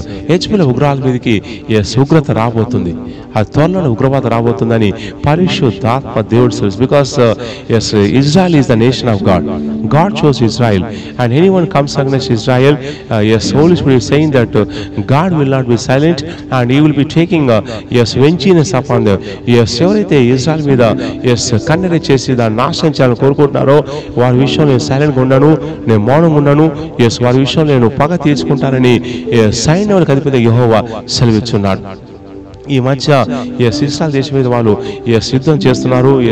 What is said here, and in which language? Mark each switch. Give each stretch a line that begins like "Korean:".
Telugu: Hezbollah ఉగ్రవాద మీదకి ఉగ్రత రాబోతుంది. ఆ త్వరలో ఉగ్రవాద రాబోతుందని పరిశుద్ధాత్మ దేవుడు తెలుసు.
English: Because Israel is the nation of God. God chose Israel, and anyone comes against Israel, Holy Spirit is saying that God will not be silent and he will be taking vengeance upon them.
Telugu: ఎవరైతే Israel మీద కన్నెర చేసి దాన్ని నాశనం చేయాలని కోరుకుంటున్నారో వారి విషయంలో నేను సైలెంట్గా ఉన్నాను, నేను మౌనంగా ఉన్నాను. వారి విషయంలో నేను పగ తీర్చుకుంటానని సైన్యములకు అధిపతి యెహోవా సెలవిస్తున్నాడు. ఈ మధ్య ఇస్రాయల్ దేశం మీద వాళ్ళు యుద్ధం చేస్తున్నారు.